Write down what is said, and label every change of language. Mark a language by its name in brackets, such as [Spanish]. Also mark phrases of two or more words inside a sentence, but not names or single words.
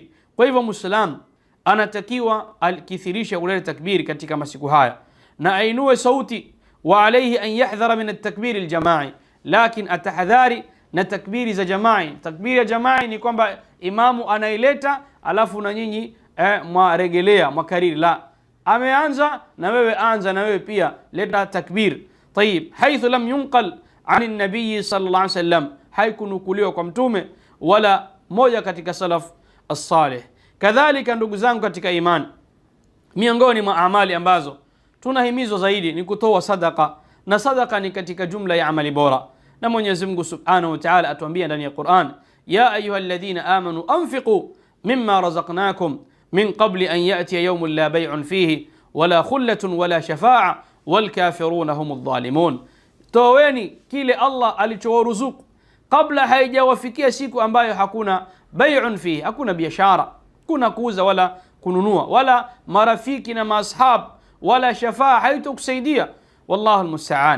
[Swahili] Kwa hivyo Muislam anatakiwa akithirisha kuleta takbir katika masiku haya na ainue sauti, [Arabic] وعليه أن يحذر من التكبير الجماعي, [Swahili] lakin atahadhari na takbiri za jamai. Takbiri ya jamai ni kwamba imamu anaileta alafu na nyinyi mwaregelea mwakariri, la, ameanza na wewe anza na wewe pia leta takbir. [Arabic] طيب حيث لم ينقل عن النبي صلى الله عليه وسلم, [Swahili] haikunukuliwa kwa mtume wala moja katika [Arabic] السلف الصالح. [Swahili] Kadhalika ndugu zangu katika imani, miongoni mwa amali ambazo tunahimizwa zaidi ni kutoa sadaka, na sadaka ni katika jumla ya amali bora. Na Mwenyezi Mungu Subhanahu wa Ta'ala atuambia ndani ya Qur'an, [Arabic] يا أيها الذين آمنوا أنفقوا مما رزقناكم من قبل أن يأتي يوم لا بيع فيه ولا خلة ولا شفاعة والكافرون هم الظالمون. [Swahili] Toweni kile Allah alichowaruzuku kabla haijawafikia siku ambayo hakuna [Arabic] بيع فيه, [Swahili] hakuna biashara, kuna kuuza wala kununua, wala marafiki na maashab, wala shafaa haitokusaidia. [Arabic] والله المستعان.